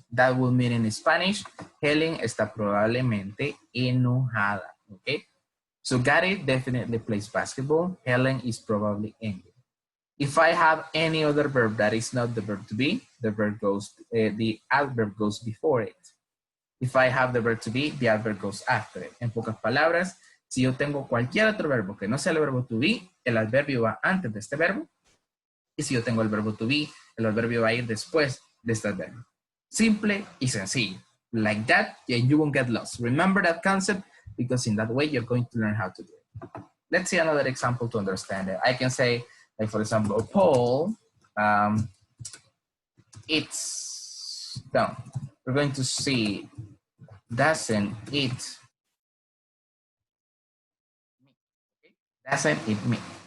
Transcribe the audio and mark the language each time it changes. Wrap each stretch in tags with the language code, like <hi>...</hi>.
<en>That will mean in Spanish,</en> <es>Helen está probablemente enojada,</es> <en>okay? So Gary definitely plays basketball. Helen is probably angry. If I have any other verb that is not the verb to be, the verb goes, the adverb goes before it. If I have the verb to be, the adverb goes after it.</en> <es>En pocas palabras, si yo tengo cualquier otro verbo que no sea el verbo to be, el adverbio va antes de este verbo. Y si yo tengo el verbo to be, el adverbio va a ir después de este adverbio. Simple y sencillo.</es> <en>Like that, and you won't get lost. Remember that concept, because in that way, you're going to learn how to do it. Let's see another example to understand it. I can say, like for example, Paul, it's done. We're going to see, doesn't it, doesn't it mean?</en>